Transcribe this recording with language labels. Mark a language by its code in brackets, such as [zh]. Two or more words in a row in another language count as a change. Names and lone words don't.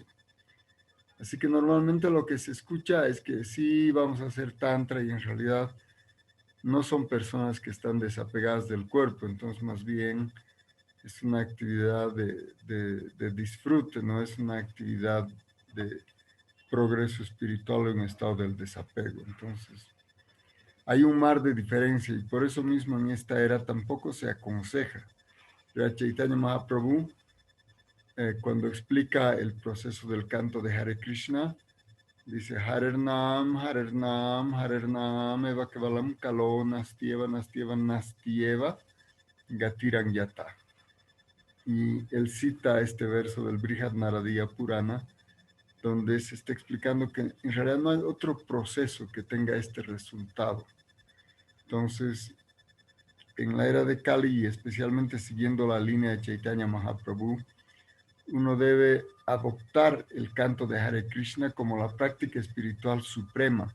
[es] Así que normalmente lo que se escucha es que sí, vamos a hacer tantra y en realidad no son personas que están desapegadas del cuerpo, entonces más bien es una actividad de disfrute, no es una actividad de progreso espiritual en un estado del desapego. Entonces, hay un mar de diferencia y por eso mismo en esta era tampoco se aconseja. Pero Chaitanya Mahaprabhu, cuando explica el proceso del canto de Hare Krishna, dice [sa] हरेर् नाम एव केवलम् कलौ नास्त्येव नास्त्येव गतिर् अन्यथा. [es] Y él cita este verso del Brihad Naradiya Purana, donde se está explicando que en realidad no hay otro proceso que tenga este resultado. Entonces, en la era de Kali, y especialmente siguiendo la línea de Chaitanya Mahaprabhu, uno debe adoptar el canto de Hare Krishna como la práctica espiritual suprema.